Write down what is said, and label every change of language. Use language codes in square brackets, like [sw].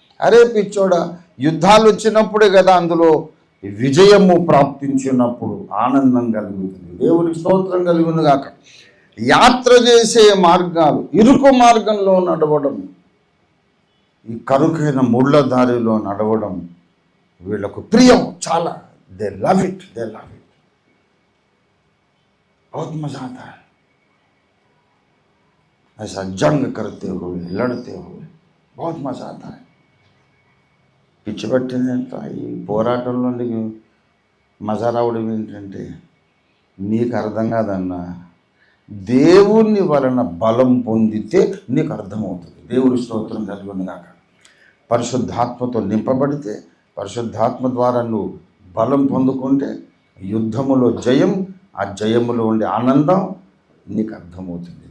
[te] అరే పిచ్చోడా, యుద్ధాలు వచ్చినప్పుడే కదా అందులో విజయము ప్రాప్తించినప్పుడు ఆనందం కలుగుతుంది. దేవునికి స్తోత్రం కలుగును గాక. యాత్ర చేసే మార్గాలు, ఇరుకు మార్గంలో నడవడం, ఈ కరుకైన ముళ్ళ దారిలో నడవడం వీళ్ళకు ప్రియం చాలా. [en] They love it, they love it. [hi] बहुत मजा आता है ऐसा जंग करते हुए, लड़ते हुए, बहुत मजा आता है. [te] పిచ్చి పట్టిందంట ఈ పోరాటంలో నీకు మజా రావడం ఏంటంటే నీకు అర్థం కాదన్నా, దేవుని వలన బలం పొందితే నీకు అర్థమవుతుంది. దేవుడి స్తోత్రం కలిగి కాక. పరిశుద్ధాత్మతో నింపబడితే, పరిశుద్ధాత్మ ద్వారా నువ్వు బలం పొందుకుంటే యుద్ధములో జయం, ఆ జయములో ఉండే ఆనందం నీకు అర్థమవుతుంది.